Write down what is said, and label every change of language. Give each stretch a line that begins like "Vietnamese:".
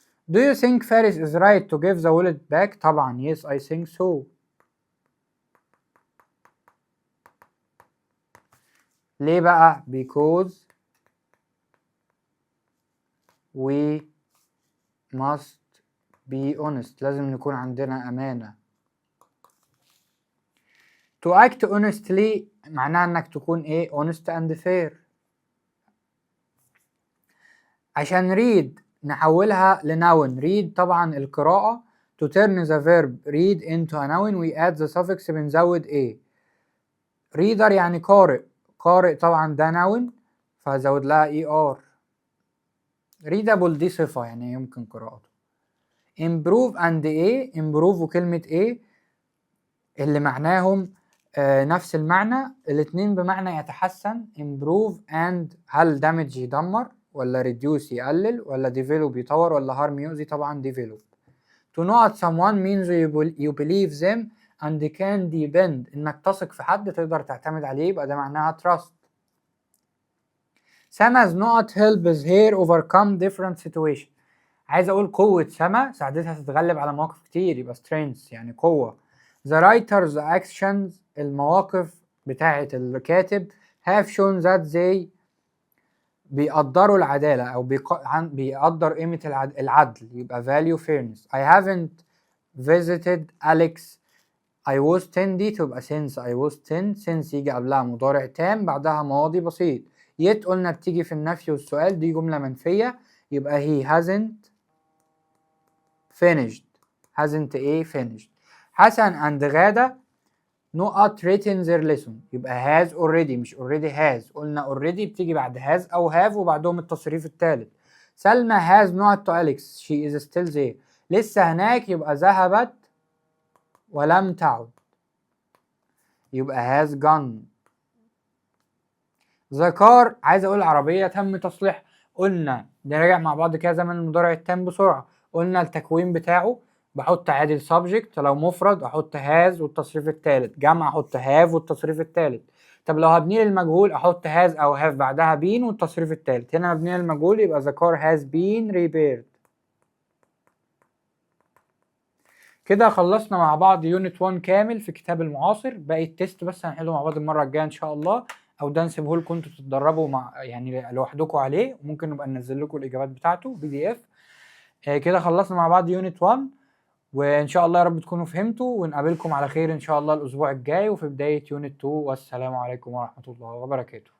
English: do you think Faris is right to give the wallet back؟ طبعا yes I think so.
Arabic: ليه بقى؟
English: because we must be honest،
Arabic: لازم نكون عندنا أمانة.
English: to act honestly
Arabic: معناها انك تكون ايه
English: honest and fair.
Arabic: عشان read نحولها لnoun، read طبعا القراءة،
English: to turn the verb read into a noun we add the suffix،
Arabic: بنزود ايه reader يعني قارئ، قارئ طبعا ده noun فزود لها er. readable دي صفة يعني يمكن قراءته. improve and ايه، improve وكلمة ايه اللي معناهم نفس المعنى، الاتنين بمعنى يتحسن. improve and هل damage يدمر، ولا reduce يقلل، ولا develop يطور، ولا harm يؤذي، طبعا develop.
English: to know someone means you believe them and can depend،
Arabic: انك تثق في حد تقدر تعتمد عليه،
English: يبقى ده معناها trust. Sama's not helps her overcome different situation،
Arabic: عايز اقول قوة سما ساعدتها تتغلب على مواقف كتير، يبقى strengths يعني قوة.
English: the writer's actions
Arabic: المواقف بتاعة الكاتب
English: have shown that they
Arabic: بيقدروا العدالة أو بيقدر قيمة العدل، يبقى
English: value fairness. I haven't visited Alex I was 10
Arabic: دي تبقى
English: since I was 10، since
Arabic: يجي قبلها مضارع تام بعدها ماضي بسيط. yet قلنا بتيجي في النفي والسؤال، دي جملة منفية يبقى
English: he hasn't finished،
Arabic: hasn't ايه finished. حسن and غادة not written their lesson، يبقى has already مش already has، قلنا already بتيجي بعد has أو have وبعدهم التصريف الثالث. سلمى
English: has not to Alex she is still there،
Arabic: لسه هناك يبقى ذهبت ولم تعد، يبقى
English: has gone. the car
Arabic: عايز أقول العربية تم تصليح، قلنا نراجع مع بعض كده زمن المضارع التام بسرعة. قلنا التكوين بتاعه بحط عادي subject، لو مفرد احط has والتصريف الثالث، جمع احط have والتصريف الثالث. طب لو هبني للمجهول احط has او have بعدها been والتصريف الثالث. هنا هبني للمجهول يبقى
English: the car has been repaired.
Arabic: كده خلصنا مع بعض يونت 1 كامل في كتاب المعاصر. باقي التست بس هنحله مع بعض المره الجايه ان شاء الله، او ده نسيبه لكم انتوا تتدربوا مع يعني لوحدكم عليه، وممكن نبقى ننزل لكم الاجابات بتاعته PDF. كده خلصنا مع بعض يونت 1، وان شاء الله يا رب تكونوا فهمتوا، ونقابلكم على خير ان شاء الله الاسبوع الجاي وفي بدايه يونت 2. والسلام عليكم ورحمه الله وبركاته.